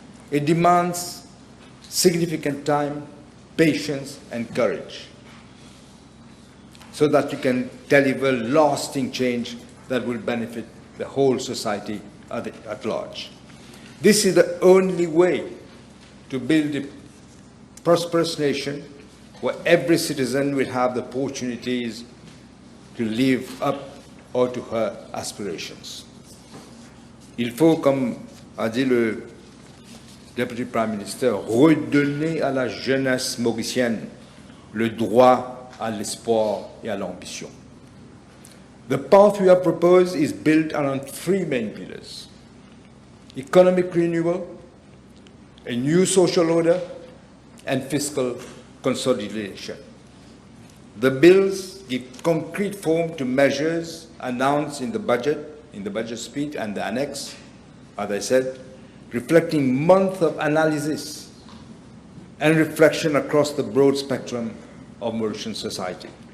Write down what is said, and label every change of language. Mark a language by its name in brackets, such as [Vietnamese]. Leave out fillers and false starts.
[English] It demands significant time, patience, and courage so that you can deliver lasting change that will benefit the whole society at large. This is the only way to build a prosperous nation where every citizen will have the opportunities to live up or to her aspirations. [French] Il faut, comme a dit le Deputy Prime Minister, redonner à la jeunesse mauricienne le droit à l'espoir et à l'ambition. [English] The path we have proposed is built around three main pillars: economic renewal, a new social order, and fiscal consolidation. The bills give concrete form to measures announced in the budget speech and the annex, as I said, reflecting months of analysis and reflection across the broad spectrum of Mauritian society.